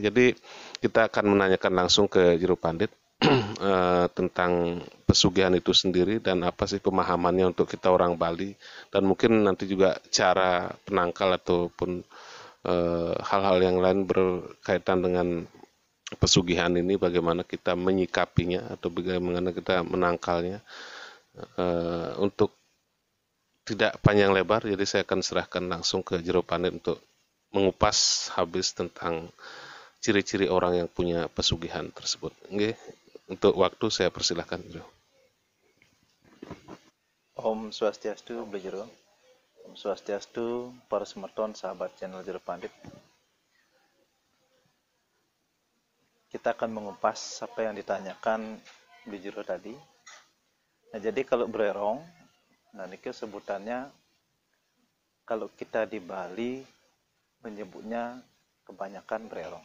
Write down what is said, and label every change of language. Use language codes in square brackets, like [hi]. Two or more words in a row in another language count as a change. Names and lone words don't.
[id] Jadi kita akan menanyakan langsung ke Jero Pandit tentang pesugihan itu sendiri dan apa sih pemahamannya untuk kita orang Bali, dan mungkin nanti juga cara penangkal ataupun hal-hal yang lain berkaitan dengan pesugihan ini, bagaimana kita menyikapinya atau bagaimana kita menangkalnya. Untuk tidak panjang lebar, jadi saya akan serahkan langsung ke Jero Pandit untuk mengupas habis tentang ciri-ciri orang yang punya pesugihan tersebut. Oke, untuk waktu saya persilahkan, Jero. Om Swastiastu, Bejero. Om Swastiastu, para semeton sahabat channel Jero Pandit. Kita akan mengupas apa yang ditanyakan Bejero tadi. Nah, jadi kalau bererong, nah ini sebutannya kalau kita di Bali menyebutnya kebanyakan bererong.